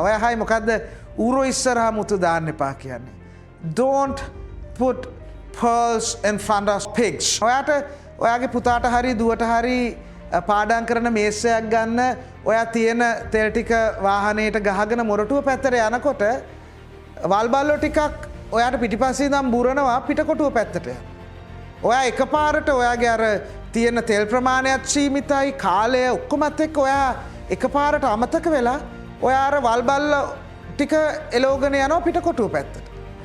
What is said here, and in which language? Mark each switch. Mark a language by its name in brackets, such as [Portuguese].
[Sinhala] ඔය අහයි මොකද්ද ඌරෝ ඉස්සරහා මුතු දාන්න එපා කියන්නේ? [English] Don't put pearls in front of pigs. [Sinhala] ඔයාට ඔයාගේ පුතාට හරි දුවට හරි පාඩම් කරන මේසයක් ගන්න ඔයා තියෙන තෙල් ටික වාහනේට ගහගෙන මොරටුව පැත්තට යනකොට වල්බල්ලෝ ටිකක් ඔයාට පිටිපස්සේ ඉඳන් බුරනවා පිටකොටුව පැත්තට. ඔයා එකපාරට ඔයාගේ අර තියෙන තෙල් ප්‍රමාණයත් සීමිතයි කාලය ඔක්කොමත් එක්ක ඔයා එකපාරට අමතක වෙලා ඔයා අර වල්බල්ලෝ ටික එලෝගෙන යනවා පිටකොටුව පැත්තට.